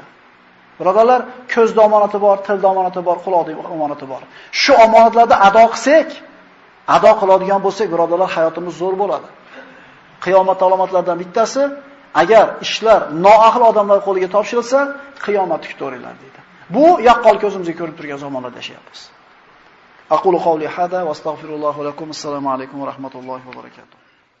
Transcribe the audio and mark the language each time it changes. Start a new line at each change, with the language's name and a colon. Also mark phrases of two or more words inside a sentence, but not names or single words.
Uzbek: Birodarlar, ko'zda omonati bor, tilda omonati bor, quloqda omonati bor. Shu omonatlarni ado qilsak, ado qiladigan bo'lsak, birodarlar, hayotimiz zo'r bo'ladi. Qiyomat alomatlaridan bittasi, agar ishlar noahil odamlar qo'liga topshirilsa, qiyomatni kutaveringlar deydi. Bu yaqqol ko'zimizga ko'rib turgan zamonlarda yashayapmiz.
Arabic: أقول قولي هذا وأستغفر الله لكم. السلام عليكم ورحمة الله وبركاته.